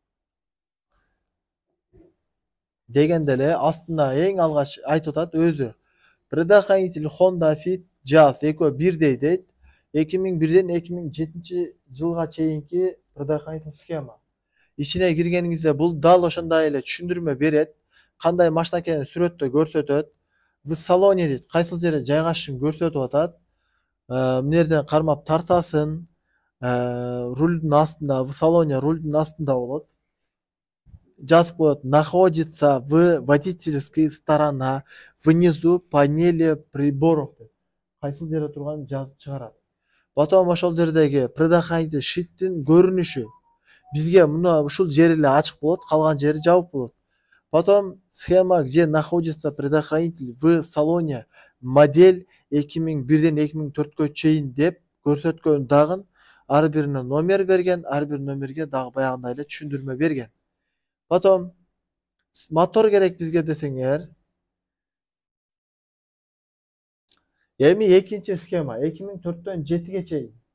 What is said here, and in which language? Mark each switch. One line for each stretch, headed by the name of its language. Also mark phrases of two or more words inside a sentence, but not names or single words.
Kyrgyz: Дегенде эле астында эң алгач айтып атат өзү. Предохранитель Honda Fit Jazz экөө бирдей дейт. 2001-ден 2007-жылга чейинки предохранитель схема. Ичине киргениңизде бул дал ошондой эле түшүндүрмө берет. Кандай машина экенин сүрөттө көрсөтөт.
Russian: В салоне
Kyrgyz: дейт, кайсыл жерде жайгашышын көрсөтүп атат. Мына жерден кармап тартасын. Рулдун астында,
Russian: в салоне
Kyrgyz: рулдун астында болот. Жазып коет,
Russian: находится в водительской сторона внизу панели приборов.
Kyrgyz: Кайсыл жерде турганын жазып чыгарат. Потом ошол жердеги предохранитель шиттин көрүнүшү бизге мына ушул жери эле ачык болот, калган жери жабык болот.
Russian: Потом схема, где находится предохранитель в салоне, модель
Kyrgyz: 2001-ден 2004 чейин деп көрсөткөн дагы ар бирине номер берген, ар бир номерге дагы баягындай эле түшүндүрмө берген. Потом мотор керек бизге десеңер. Эми экинчи схема 2004-төн 7-ге чейин.